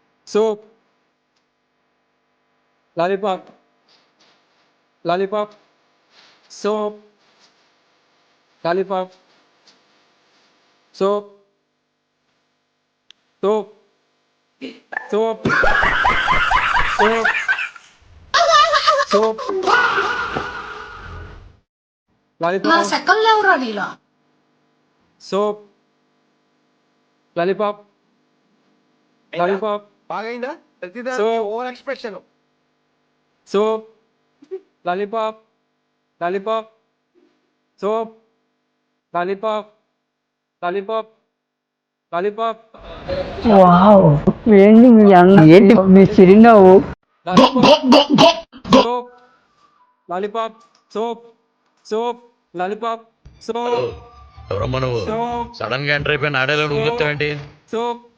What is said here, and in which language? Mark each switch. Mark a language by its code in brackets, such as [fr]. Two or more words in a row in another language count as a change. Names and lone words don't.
[en] soap, lollipop, lollipop, soap, lollipop, soap, soap, soap, soap, soap, [te] నా [en] lollipop, [te] సెకండ్ లేవురా నీలా [en] soap, lollipop, lollipop, [te] బాగైందా ప్రతిదానికి సో [en] over expression. soap, lollipop, lollipop, soap, lollipop, lollipop, lollipop, [te] వావ్ ఏంది మీ అన్న ఏంటి మీ చిరునవ్వు [en] lollipop, soap, lollipop, soap, soap, lollipop, soap, [te] ఎవరమ్మా నువ్వు [en] soap, [te] సడన్ గా ఎంటర్ అయిపోయిన ఆడేలో నువ్వు చెప్తావేంటి? [en] soap,